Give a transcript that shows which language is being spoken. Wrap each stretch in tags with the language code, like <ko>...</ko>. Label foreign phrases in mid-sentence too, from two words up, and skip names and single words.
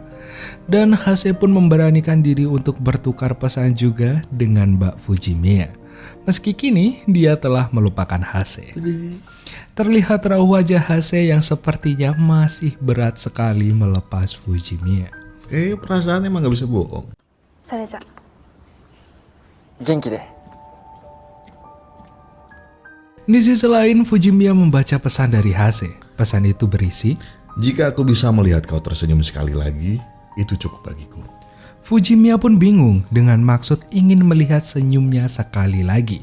<id>Dan Hase pun memberanikan diri untuk bertukar pesan juga dengan Mbak Fujimiya. Meski kini dia telah melupakan Hase. Terlihat raut wajah Hase yang sepertinya masih berat sekali melepas Fujimiya. Perasaan emang gak bisa bohong.</id> <ja>それじゃ。元気で。</ja> <id>Di sisi lain, Fujimiya membaca pesan dari Hase. Pesan itu berisi, Jika aku bisa melihat kau tersenyum sekali lagi, itu cukup bagiku. Fujimiya pun bingung dengan maksud ingin melihat senyumnya sekali lagi.</id>